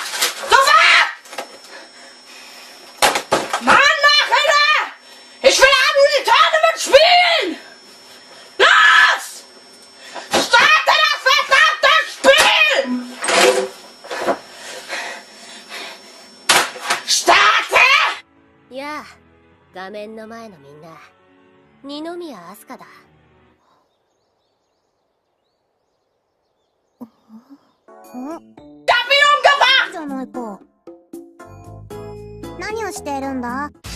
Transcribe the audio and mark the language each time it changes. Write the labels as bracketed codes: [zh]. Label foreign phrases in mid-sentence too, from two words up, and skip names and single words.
[de] Sofort! Mann, mach hinter! Ich will auch nur die Tournament spielen! Los! Starte das verdammte Spiel! Starte! [ja] やあ、画面の前のみんな、二宮飛鳥だ。 [de] Ich hab ihn umgebracht! [ja] じゃないか。何をしているんだ？